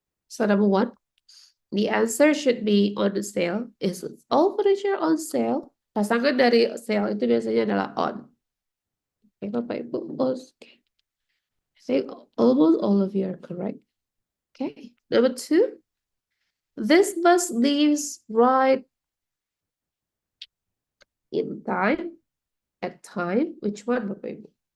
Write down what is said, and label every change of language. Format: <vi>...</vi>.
<en>So number one, the answer should be on the sale. Is all furniture on sale?</en> <id>Pasangan dari sale itu biasanya adalah on.</id> <en>Okay, Bapak Ibu. Okay. I think almost all of you are correct. Okay. Number two, this bus leaves right in time, at time. Which one, Bapak Ibu?</en>